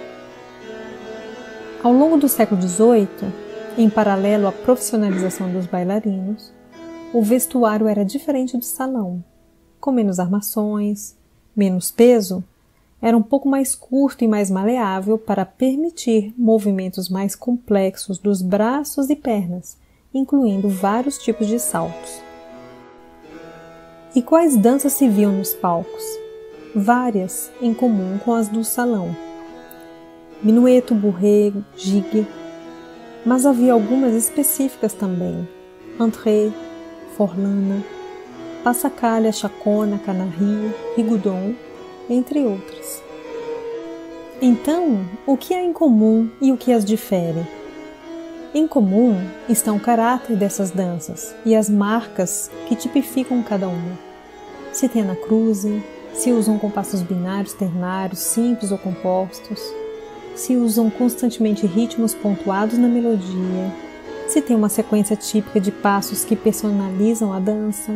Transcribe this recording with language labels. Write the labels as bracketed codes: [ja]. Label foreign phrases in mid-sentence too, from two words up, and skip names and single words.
[pt] Ao longo do século XVIII, em paralelo à profissionalização dos bailarinos, o vestuário era diferente do salão, com menos armações, menos peso, era um pouco mais curto e mais maleável para permitir movimentos mais complexos dos braços e pernas, incluindo vários tipos de saltos. E quais danças se viam nos palcos? Várias, em comum com as do salão. Minueto, bourrée, gigue, mas havia algumas específicas também. Entrée, forlana, passacalha, chacona, canarie, rigoudon, entre outras. Então, o que há em comum e o que as difere? Em comum estão o caráter dessas danças e as marcas que tipificam cada uma. Se tem anacruze, se usam compassos binários, ternários, simples ou compostos, se usam constantemente ritmos pontuados na melodia, se tem uma sequência típica de passos que personalizam a dança.